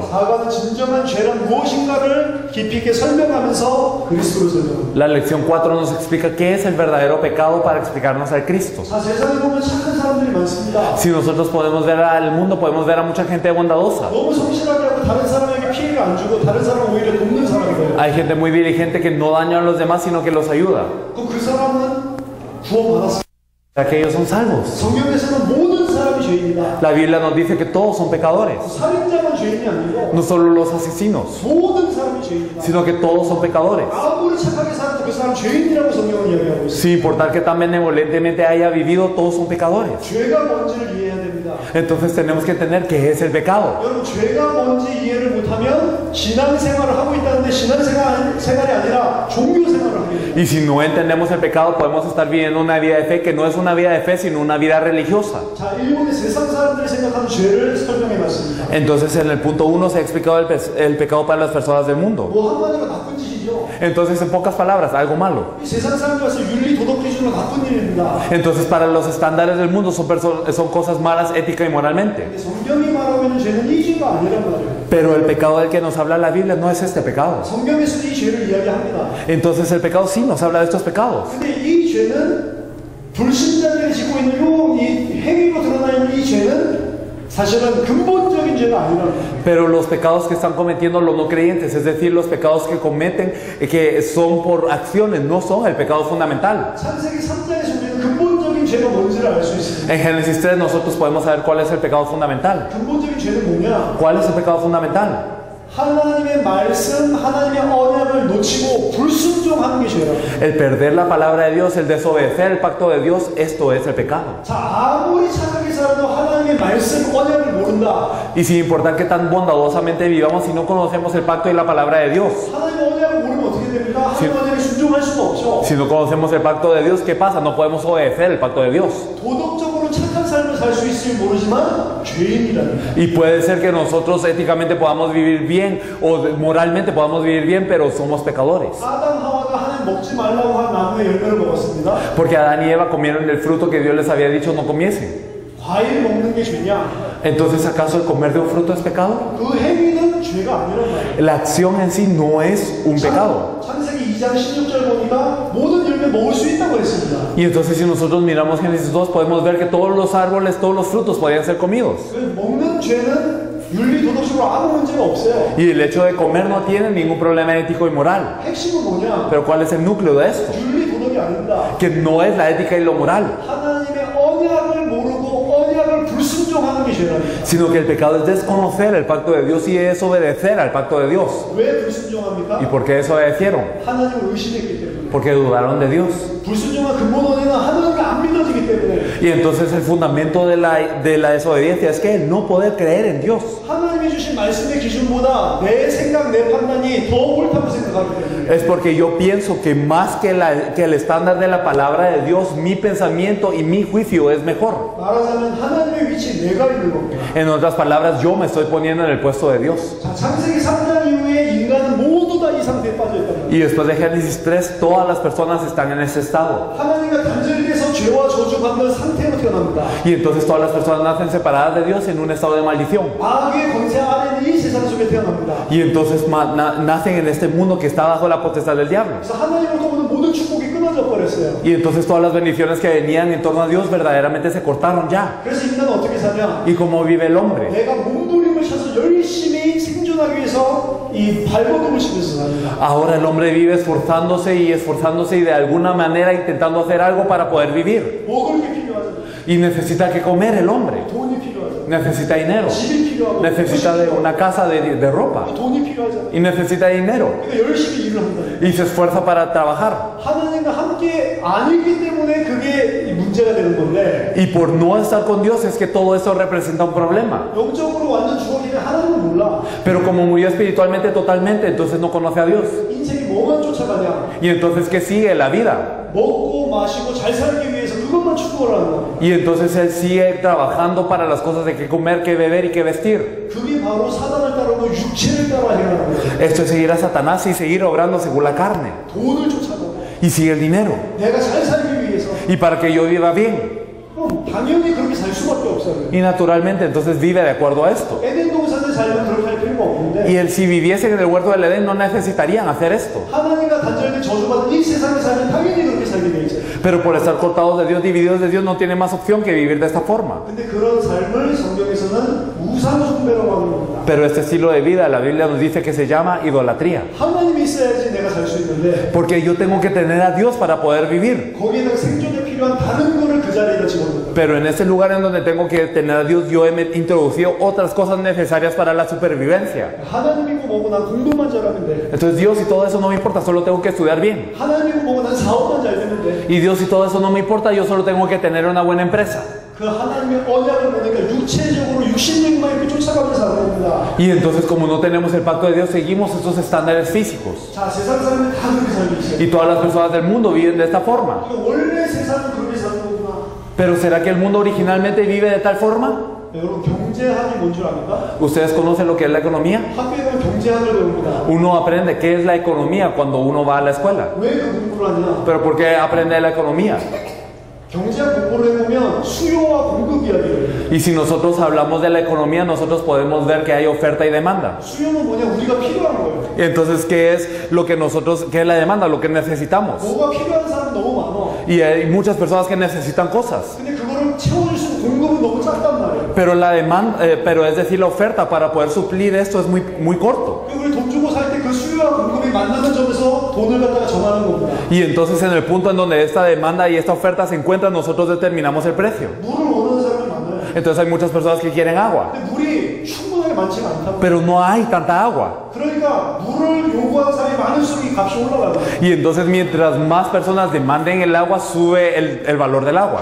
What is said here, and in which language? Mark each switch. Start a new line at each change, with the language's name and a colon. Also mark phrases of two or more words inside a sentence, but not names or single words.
Korean: 사과는 진정한 죄란 무엇인가를 깊이 있게 설명하면서 그리스도를 설명합니다.
Spanish: La lección 4 nos explica qué es el verdadero pecado para explicarnos al Cristo.
Korean: 자, 세상에 보면 착한 사람들이 많습니다.
Spanish: Si nosotros podemos ver al mundo, podemos ver a mucha gente bondadosa.
Korean: 너무 성실하게 하고 다른 사람에게 피해가 안 주고 다른 사람을 오히려 돕는 사람이에요.
Spanish: Hay gente muy diligente que no daña a los demás, sino que los ayuda.
Korean: 그럼 그 사람은 구원받았습니다.
Spanish: Aquellos son salvos.
Korean: 성경에서는 모든 사람이 죄인이다.
Spanish: La Biblia nos dice que todos son pecadores.
Korean: 살인자만 죄인이 아니고
Spanish: No solo los asesinos,
Korean: 모든 사람이 죄인이다.
Spanish: sino que todos son pecadores.
Korean: 아무리 착하게 살아도 그 사람 죄인이라고 성경은 이야기하고 있어요.
Spanish: Sin importar que tan benevolentemente haya vivido, todos son pecadores.
Korean: 죄가 뭔지를 이해해야 됩니다.
Spanish: Entonces tenemos que entender qué es el pecado.
Korean: 여러분, 죄가 뭔지 이해를 못하면 신앙생활을 하고 있다는데 신앙생활이 아니라 종교생활을 하게 됩니다.
Spanish: Y si no entendemos el pecado, podemos estar viviendo una vida de fe que no es una vida de fe, sino una vida religiosa.
Korean: 자, 일본의 세상 사람들이 생각하는 죄를 설명해 봤습니다.
Spanish: Entonces en el punto 1 se ha explicado el pecado para las personas del mundo.
Korean: 뭐 한마디로 나쁜 짓이죠.
Spanish: Entonces en pocas palabras, algo malo.
Korean: 이 세상 사람들 와서 윤리 도덕 기준으로 나쁜 일입니다.
Spanish: Entonces para los estándares del mundo son cosas malas ética y moralmente.
Korean: 근데 성경이 말하고 있는 죄는 이 죄가 아니란 말이에요.
Spanish: Pero el pecado del que nos habla la Biblia no es este pecado.
Korean: 성경에서도 이 죄를 이야기합니다.
Spanish: Entonces el pecado sí nos habla de estos pecados.
Korean: 근데 이 죄는 불신자들이 지고 있는 이 행위로 드러나 있는 이 죄는 사실은 근본적인 죄가 아니라는 거예요.
Spanish: Pero los pecados que están cometiendo los no creyentes, es decir, los pecados que cometen, que son por acciones, no son el pecado fundamental.
Korean: 창세기 3장에서 우리는 근본적인 죄가 뭔지를 알 수 있습니다.
Spanish: En Génesis 3 nosotros podemos saber cuál es el pecado fundamental.
Korean: 근본적인 죄는 뭐냐?
Spanish: ¿Cuál es el pecado fundamental?
Korean: 하나님의 말씀, 하나님의 언약을 놓치고 불순종하는 게 죄라고.
Spanish: El perder la palabra de Dios, el desobedecer el pacto de Dios, esto es el pecado.
Korean: 자, 아무리 착하게 살아도 하나님의 말씀, 언약을 모른다.
Spanish: Y sin importar que tan bondadosamente vivamos, si no conocemos el pacto y la palabra de Dios,
Korean: 하나님의 언약을 모르면 어떻게 됩니까? 하나님의 언약에 순종할 수가 없죠.
Spanish: si no conocemos el pacto de Dios, ¿qué pasa? No podemos obedecer el pacto de Dios.
Korean: 도덕적으로 착한 삶을 살 수 있을지 모르지만 죄인이라는 거예요.
Spanish: Y puede ser que nosotros éticamente podamos vivir bien o moralmente podamos vivir bien, pero somos pecadores.
Korean: 아담 하와가 하나님 먹지 말라고 한 나무의 열매를 먹었습니다.
Spanish: Porque Adán y Eva comieron el fruto que Dios les había dicho no comiesen.
Korean: 과일 먹는 게 죄냐?
Spanish: Entonces, ¿acaso el comer de un fruto es pecado?
Korean: 그 행위는 죄가 아니란 말이에요.
Spanish: La acción en sí no es un pecado.
Korean: 창세기 2장 16절 보니까 모든 열매 먹을 수 있다고 했습니다.
Spanish: Y entonces si nosotros miramos Génesis 2 podemos ver que todos los árboles, todos los frutos podían ser comidos.
Korean: 그 먹는 죄는 윤리 도덕적으로 아무 문제가 없어요.
Spanish: Y el hecho de comer no tiene ningún problema ético y moral.
Korean: 핵심은 뭐냐?
Spanish: Pero ¿cuál es el núcleo de esto?
Korean: 윤리 도덕이 아닙니다.
Spanish: Que no es la ética y lo moral,
Korean: 하나님의 언약을 모르고 언약을 불순종하는 게 죄랍니다.
Spanish: sino que el pecado es desconocer el pacto de Dios y desobedecer al pacto de Dios.
Korean: 왜 불순종합니까?
Spanish: ¿Y por qué desobedecieron?
Korean: 하나님을 의심했기 때문에.
Spanish: Porque dudaron de Dios.
Korean: 불순종한 근본 원인은 하나님이 안 믿어지기 때문에.
Spanish: Y entonces el fundamento de la desobediencia es que no poder creer en Dios.
Korean: 하나님이 주신 말씀의 기준보다 내 생각, 내 판단이 더 옳다고 생각하기 때문에.
Spanish: Es porque yo pienso que más que el estándar de la palabra de Dios, mi pensamiento y mi juicio es mejor.
Korean: 말하자면 하나님의 위치에 내가 있는 겁니다.
Spanish: En otras palabras, yo me estoy poniendo en el puesto de Dios.
Korean: 자, 창세기 3장 이후에 인간은 모두 다 이 상태에 빠져 있단 말이에요.
Spanish: Y después de Génesis 3, todas las personas están en ese estado.
Korean: 하나님과 단절돼서 죄와 저주받는 상태로 태어납니다.
Spanish: Y entonces todas las personas nacen separadas de Dios en un estado de maldición.
Korean: 마귀의 권세 아래 이 세상 속에 태어납니다.
Spanish: Y entonces nacen en este mundo que está bajo la potestad del diablo.
Korean: 그래서 하나님으로부터 오는 모든 축복이 끊어져 버렸어요.
Spanish: Y entonces todas las bendiciones que venían en torno a Dios verdaderamente se cortaron ya.
Korean: 그래서 인간은 어떻게 사냐?
Spanish: ¿Y cómo vive el hombre?
Korean: 내가 몸부림을 쳐서 열심히 생존하기 위해서 이 발버둥을 치면서 삽니다.
Spanish: Ahora el hombre vive esforzándose y de alguna manera intentando hacer algo para poder vivir.
Korean: 먹을 게 필요하잖아요.
Spanish: Y necesita que comer el hombre.
Korean: 돈이 필요하잖아요.
Spanish: Necesita dinero.
Korean: 집이 필요하고
Spanish: Necesita de una casa de ropa.
Korean: 돈이 필요하잖아요.
Spanish: Y necesita dinero.
Korean: 그러니까 열심히 일을 한다.
Spanish: Y se esfuerza para trabajar.
Korean: 하나님과 함께 아니기 때문에 그게 문제가 되는 건데
Spanish: Y por no estar con Dios es que todo eso representa un problema.
Korean: 영적으로 완전 죽었기 때문에 하나님을 몰라.
Spanish: Pero como murió espiritualmente totalmente, entonces no conoce a Dios.
Korean: 인생이 뭐만 쫓아가냐?
Spanish: Y entonces, ¿qué sigue? La vida.
Korean: 먹고 마시고 잘 살기 위해서 그것만 추구를 하는 거야.
Spanish: Y entonces él sigue trabajando para las cosas de qué comer, qué beber y qué vestir.
Korean: 그게 바로 사단을 따르고 육체를 따라 행하는 거야.
Spanish: Esto es seguir a Satanás y seguir obrando según la carne.
Korean: 돈을 쫓아가고
Spanish: Y sigue el dinero.
Korean: 내가 잘 살기 위해서
Spanish: Y para que yo viva bien.
Korean: 그럼 당연히 그렇게 살 수밖에 없어요.
Spanish: Y naturalmente entonces vive de acuerdo a esto.
Korean: 에덴 동산에 살면 그렇게 할 필요가 없는데
Spanish: Y él, si viviesen en el huerto del Edén, no necesitarían hacer esto.
Korean: 하나님과 단절된 저주받은 이 세상에 살면 당연히 그렇게 살게 돼 있어요.
Spanish: Pero por estar cortados de Dios, divididos de Dios, no tiene más opción que vivir de esta forma.
Korean: 근데 그런 삶을 성경에서는 우상 숭배라고 하는 겁니다.
Spanish: Pero este estilo de vida, la Biblia nos dice que se llama idolatría.
Korean: 하나님이 있어야지 내가 살 수 있는데
Spanish: Porque yo tengo que tener a Dios para poder vivir.
Korean: 거기에다가 생존에 필요한 다른 거를 그 자리에다 집어넣는 거예요.
Spanish: Pero en ese lugar en donde tengo que tener a Dios, yo he introducido otras cosas necesarias para la supervivencia.
Korean: 하나님이고 뭐고 난 공부만 잘하면 돼.
Spanish: Entonces Dios y todo eso no me importa, solo tengo que estudiar bien.
Korean: 하나님이고 뭐고 난 사업만 잘 되면 돼.
Spanish: Y Dios y todo eso no me importa, yo solo tengo que tener una buena empresa.
Korean: 그 하나님의 언약을 보니까 육체적으로 육신력만 이렇게 쫓아가면서 살아야 됩니다.
Spanish: Y entonces como no tenemos el pacto de Dios, seguimos esos estándares físicos.
Korean: 자, 세상 사람들 다 그렇게 살고 있어요.
Spanish: Y todas las personas del mundo viven de esta forma.
Korean: 그러니까 원래 세상은 그렇게 사는 거구나.
Spanish: Pero ¿será que el mundo originalmente vive de tal forma?
Korean: 여러분 경제학이 뭔 줄 압니까?
Spanish: ¿Ustedes conocen lo que es la economía?
Korean: 학교에 가면 경제학을 배웁니다.
Spanish: Uno aprende qué es la economía cuando uno va a la escuela.
Korean: 왜 그 공부를 하냐?
Spanish: ¿Pero por qué aprende la economía?
Korean: 경제학 공부를 해보면 수요와 공급 이야기를.
Spanish: Y si nosotros hablamos de la economía, nosotros podemos ver que hay oferta y demanda.
Korean: 수요는 뭐냐? 우리가 필요한 거예요.
Spanish: Y entonces, ¿qué es lo que nosotros, qué es la demanda? Lo que necesitamos.
Korean: 뭐가 필요한 사람 너무 많아.
Spanish: Y hay muchas personas que necesitan cosas.
Korean: 근데 그거를 채워줄 수 있는 공급은 너무 작단 말이에요.
Spanish: Pero la demanda, pero es decir, la oferta para poder suplir esto es muy corto.
Korean: 우리 돈 주고 살 때 그 수요와 공급이 만나는 점에서 돈을 갖다가 정하는 겁니다.
Spanish: Y entonces en el punto en donde esta demanda y esta oferta se encuentran, nosotros determinamos el precio.
Korean: 물을 원하는 사람이 많아요.
Spanish: Entonces hay muchas personas que quieren agua,
Korean: 근데 물이 충분하게 많지가 않다고.
Spanish: pero no hay tanta agua.
Korean: 그러니까 물을 요구하는 사람이 많을수록 이 값이 올라가요.
Spanish: Y entonces mientras más personas demanden el agua, sube el valor del agua.